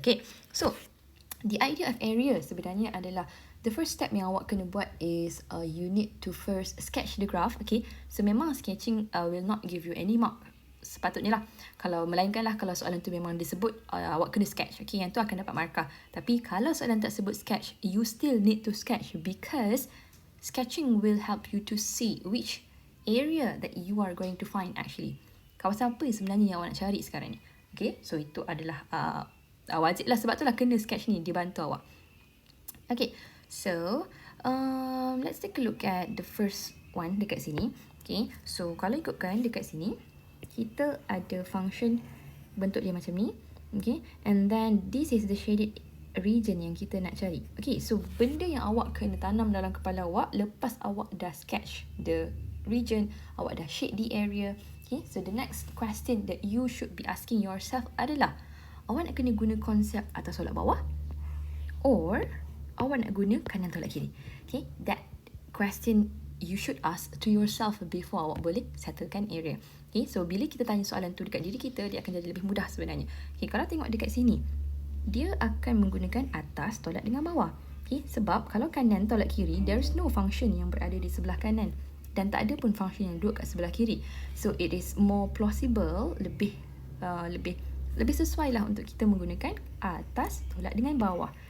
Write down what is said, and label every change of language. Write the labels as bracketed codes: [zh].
[en] Okay, so the idea of area [ms] sebenarnya adalah [en] the first step [ms] yang awak kena buat [en] is you need to first sketch the graph. Okay, so memang sketching will not give you any mark [ms] sepatutnya lah. Kalau melainkan lah kalau soalan tu memang disebut awak kena sketch. Okay, yang tu akan dapat markah. Tapi kalau soalan tak sebut [en] sketch, you still need to sketch because sketching will help you to see which area that you are going to find actually. [ms] Kawasan apa sebenarnya yang awak nak cari sekarang ni. Okay, so itu adalah wajib lah, sebab tu lah kena sketch ni dibantu awak. [en] Okay, so let's take a look at the first one [ms] dekat sini. Okay, so kalau ikutkan dekat sini, kita ada function bentuk dia macam ni. [en] Okay, and then this is the shaded region [ms] yang kita nak cari. Okay, so benda yang awak kena tanam dalam kepala awak lepas awak dah [en] sketch the region, [ms] awak dah [en] shade the area. [ms] Okay, so [en] the next question that you should be asking yourself [ms] adalah, awak nak kena guna konsep atas tolak bawah or awak nak guna kanan tolak kiri. [en] Okay, that question you should ask to yourself before [ms] awak boleh settlekan [en] area. [ms] Okay, so bila kita tanya soalan tu dekat diri kita, dia akan jadi lebih mudah sebenarnya. Okay, kalau tengok dekat sini, dia akan menggunakan atas tolak dengan bawah. Okay, sebab kalau kanan tolak kiri, [en] there is no function [ms] yang berada di sebelah kanan. Dan tak ada pun function yang duduk kat sebelah kiri. [en] So it is more plausible, [ms] lebih sesuai lah untuk kita menggunakan atas tolak dengan bawah.